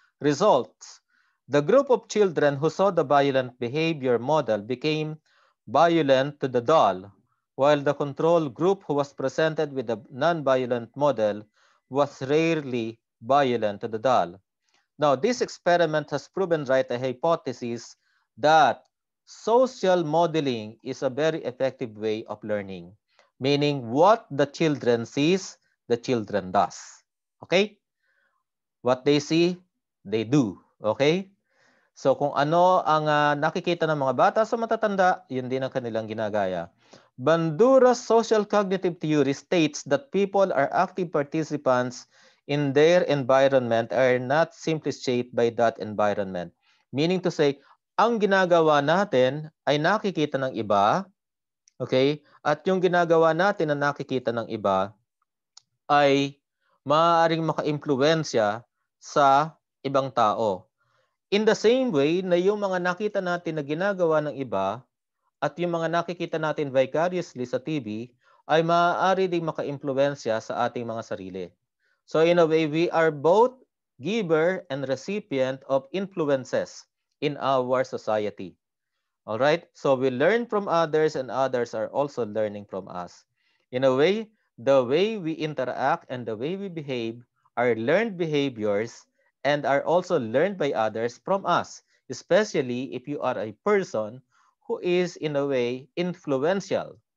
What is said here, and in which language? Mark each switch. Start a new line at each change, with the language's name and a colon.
English: Results: the group of children who saw the violent behavior model became violent to the doll, while the control group who was presented with the non-violent model was rarely violent to the doll. Now, this experiment has proven right a hypothesis that social modeling is a very effective way of learning, meaning what the children sees, the children does. Okay? What they see, they do. Okay?
Filipino: So kung ano ang nakikita ng mga bata sa matatanda, yun din ang kanilang ginagaya.
English: Bandura's social cognitive theory states that people are active participants in their environment, are not simply shaped by that environment. Meaning to say,
Filipino: ang ginagawa natin ay nakikita ng iba, okay? At yung ginagawa natin na nakikita ng iba ay maaaring maka-impluwensya sa ibang tao.
English: In the same way
Filipino: na yung mga nakita natin na ginagawa ng iba at yung mga nakikita natin vicariously sa TV ay maaari ding maka-impluwensya sa ating mga sarili.
English: So in a way, we are both giver and recipient of influences in our society. All right? So we learn from others and others are also learning from us. In a way, the way we interact and the way we behave are learned behaviors and are also learned by others from us, especially if you are a person who is in a way influential.